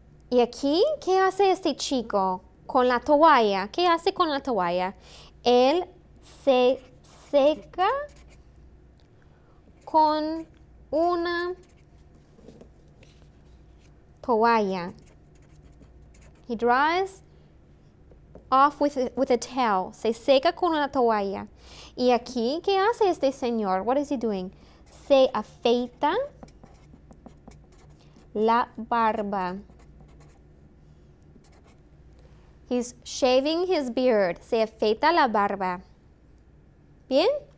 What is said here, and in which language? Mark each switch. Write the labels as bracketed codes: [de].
[es] Y aquí, ¿qué hace este chico con la toalla? ¿Qué hace con la toalla? Él se seca con una toalla. [en] He dries off with a towel. [es] Se seca con una toalla. Y aquí, ¿qué hace este señor? [en] What is he doing? [es] Se afeita la barba. [en] He's shaving his beard. [es] Se afeita la barba. ¿Bien?